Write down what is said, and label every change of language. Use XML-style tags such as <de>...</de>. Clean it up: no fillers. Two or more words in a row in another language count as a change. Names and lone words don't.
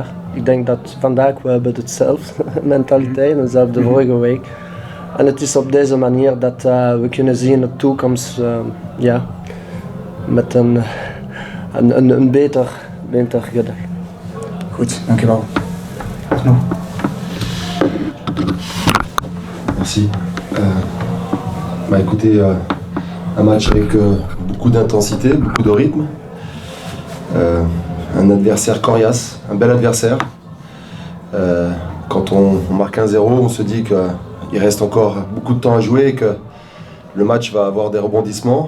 <nl>Ik denk dat vandaag we hebben hetzelfde mentaliteit, dezelfde vorige week. En het is op deze manier dat we kunnen zien in de toekomst met een beter gedag. Goed, dankjewel.</nl> <fr>Merci. Écoutez, un match avec beaucoup d'intensité, beaucoup de rythme. Un adversaire coriace, un bel adversaire. Quand on marque 1-0, on se dit qu'il reste encore beaucoup de temps à jouer et que le match va avoir des rebondissements.</fr>